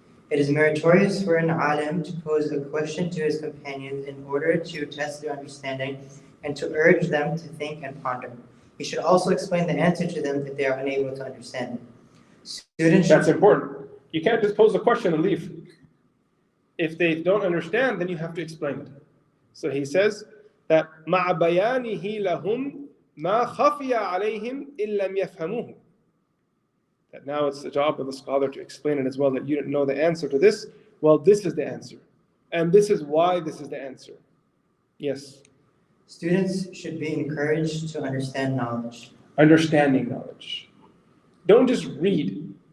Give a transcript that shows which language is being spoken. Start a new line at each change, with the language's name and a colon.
English: It is meritorious for an alim to pose a question to his companions in order to test their understanding and to urge them to think and ponder. He should also explain the answer to them if they are unable to understand it. That's important. You can't just pose a question and leave. If they don't understand, then you have to explain it. So he says that
Arabic: مَعَ بَيَانِهِ لَهُمْ مَا خَفِيَ عَلَيْهِمْ إِن لَمْ يَفْهَمُوهُ.
English: That now it's the job of the scholar to explain it as well, that you didn't know the answer to this. Well, this is the answer. And this is why this is the answer. Yes? Students should be encouraged to understand knowledge. Understanding knowledge. Don't just read.